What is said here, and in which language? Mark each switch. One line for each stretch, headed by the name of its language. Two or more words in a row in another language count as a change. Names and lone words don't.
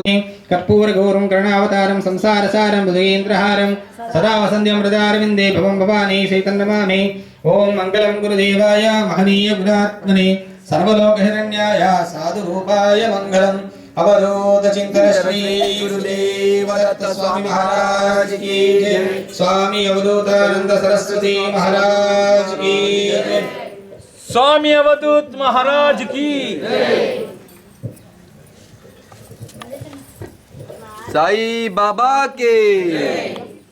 Sanskrit: కర్పూరగౌరం కరుణావతారం సంసారసారం భుజగేంద్రహారం సదా వసంధ్యం హృదారవిందే భవం భవానీ చైతన్యమామి ఓం మంగళం గురుదేవాయ మహనీయ గుణాత్మనే సర్వలోకహిరణ్యాయ సాధురూపాయ మంగళం అవధూత చింతన శ్రీ గురుదేవ దత్త స్వామి మహారాజ్
Hindi: की जय स्वामी अवधूतानंद सरस्वती महाराज की जय स्वामी अवधूत महाराज की साई बाबा के